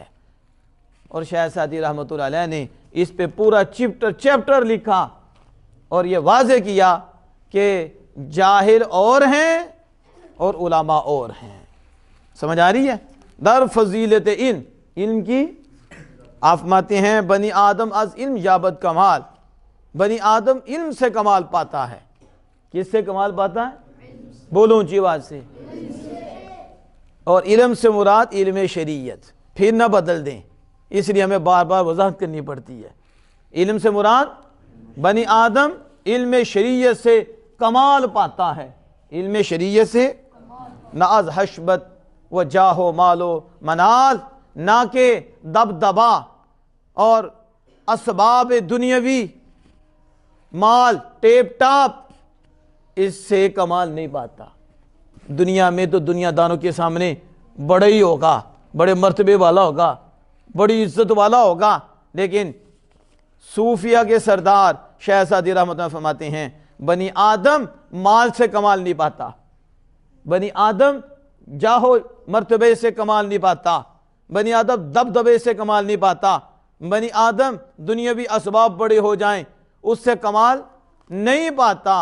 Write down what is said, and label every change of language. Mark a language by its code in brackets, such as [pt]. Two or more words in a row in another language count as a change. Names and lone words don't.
[ur] اور شیخ سعدی [ar] رحمۃ اللہ علیہ [ur] نے اس پہ پورا چیپٹر لکھا اور یہ واضح کیا کہ جاہل اور ہیں اور علماء اور ہیں. سمجھ آ رہی ہے؟ [fa] در فضیلت علم، [ur] علم کی آپ ماتے ہیں [fa] بنی آدم از علم یابد کمال. [ur] بنی آدم علم سے کمال پاتا ہے. کس سے کمال پاتا ہے؟ بولو اونچی آواز سے. اور علم سے مراد علم شریعت. پھر نہ بدل دیں، اس لیے ہمیں بار بار وضاحت کرنی پڑتی ہے. علم سے مراد بنی آدم علم شریعت سے کمال پاتا ہے. علم شریعت سے [fa] نہ از حشبت و جاہ و مال و منال، [ur] نہ کہ دبدبا اور اسباب دنیاوی، مال ٹیپ ٹاپ، اس سے کمال نہیں پاتا. دنیا میں تو دنیا دانوں کے سامنے بڑا ہی ہوگا، بڑے مرتبے والا ہوگا، بڑی عزت والا ہوگا، لیکن صوفیہ کے سردار شیخ سعدی [ar] رحمۃ اللہ [ur] فرماتے ہیں بنی آدم مال سے کمال نہیں پاتا، بنی آدم جاہو مرتبے سے کمال نہیں پاتا، بنی آدم دبدبے سے کمال نہیں پاتا، بنی آدم دنیاوی اسباب بڑے ہو جائیں اس سے کمال نہیں پاتا.